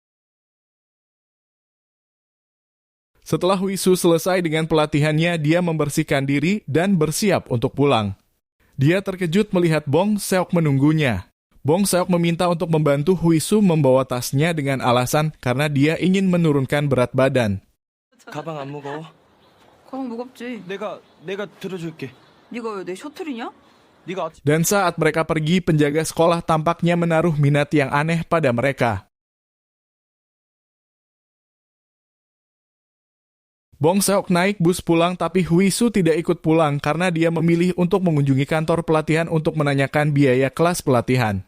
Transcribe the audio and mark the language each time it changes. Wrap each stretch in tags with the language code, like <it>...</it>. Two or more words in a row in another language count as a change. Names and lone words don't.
<id>Setelah Huisu selesai dengan pelatihannya, dia membersihkan diri dan bersiap untuk pulang. Dia terkejut melihat Bong Seok menunggunya. Bong Seok meminta untuk membantu Huisu membawa tasnya dengan alasan karena dia ingin menurunkan berat badan.</id> <ko>가방 안 무거워? 가방 무겁지. 내가 들어줄게. 네가 왜 내 셔틀이냐? 네가</ko> <id>Dan saat mereka pergi, penjaga sekolah tampaknya menaruh minat yang aneh pada mereka. Bong Seok naik bus pulang, tapi Huisu tidak ikut pulang karena dia memilih untuk mengunjungi kantor pelatihan untuk menanyakan biaya kelas pelatihan.</id>